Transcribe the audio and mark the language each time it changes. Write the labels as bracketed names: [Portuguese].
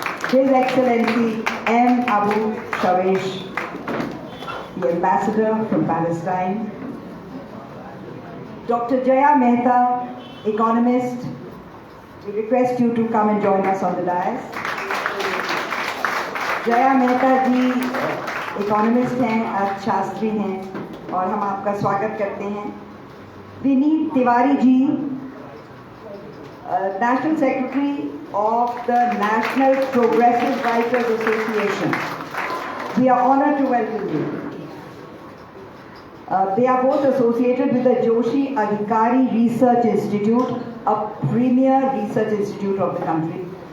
[English] His Excellency M. Abu Shawish, the Ambassador from Palestine. Dr. Jaya Mehta, economist, we request you to come and join us on the dais. [Hindi] Jaya Mehta ji economist हैं, अर्थशास्त्री हैं और हम आपका स्वागत करते हैं. Vineet Tiwari ji [English] National Secretary of the National Progressive Writers Association. We are honored to welcome you. They are both associated with the Joshi Adhikari Research Institute, a premier research institute of the country.